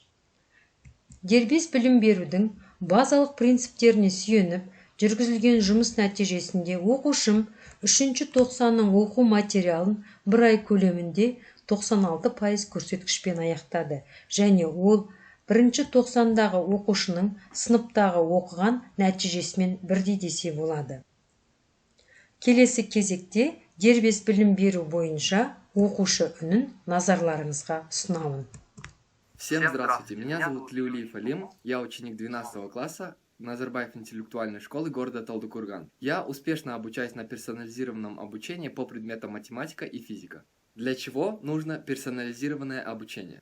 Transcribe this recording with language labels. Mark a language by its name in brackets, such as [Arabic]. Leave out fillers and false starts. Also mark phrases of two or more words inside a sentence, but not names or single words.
[Kazakh] Дербес білім берудің базалық принциптеріне сүйеніп, жүргізілген жұмыс нәтижесінде оқушым 3 тоқсанның оқу материалын бір ай көлемінде 96% көрсеткішпен аяқтады және ол 1 тоқсандағы оқушының сыныптағы оқыған нәтижесімен бірдей десе болады. Келесі кезекте дербес білім беру бойынша оқушы үнін назарларыңызға ұсынамын. [Russian] Всем здравствуйте, меня зовут Леулиев Алим, я ученик 12 класса Назарбаев интеллектуальной школы города Талдыкорган. Я успешно обучаюсь на персонализированном обучении по предметам математика и физика. Для чего нужно персонализированное обучение?